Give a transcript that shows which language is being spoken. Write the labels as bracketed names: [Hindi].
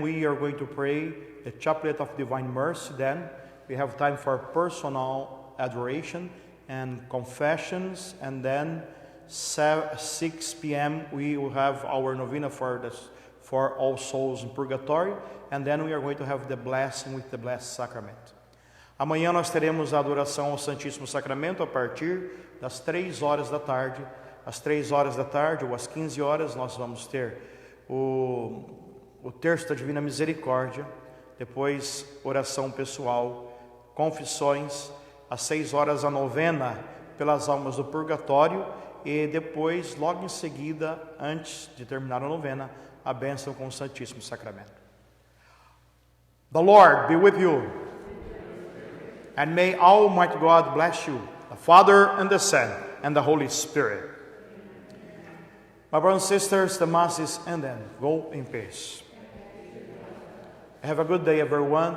[English] we are going to pray the Chaplet of Divine Mercy. Then we have time for personal adoration and confessions. And then 6 p.m. we will have our novena for all souls in purgatory. And then we are going to have the blessing with the Blessed Sacrament. [Portuguese] Amanhã nós teremos a adoração ao Santíssimo Sacramento a partir das 3 horas da tarde. Às 3 horas da tarde ou às 15 horas nós vamos ter o terço da Divina Misericórdia, depois oração pessoal, confissões, às 6 horas a novena pelas almas do purgatório e depois, logo em seguida, antes de terminar a novena, a bênção com o Santíssimo Sacramento. [English] The Lord be with you, and may Almighty God bless you, the Father and the Son and the Holy Spirit. My brothers and sisters, the Mass is ended. Go in peace. Have a good day, everyone.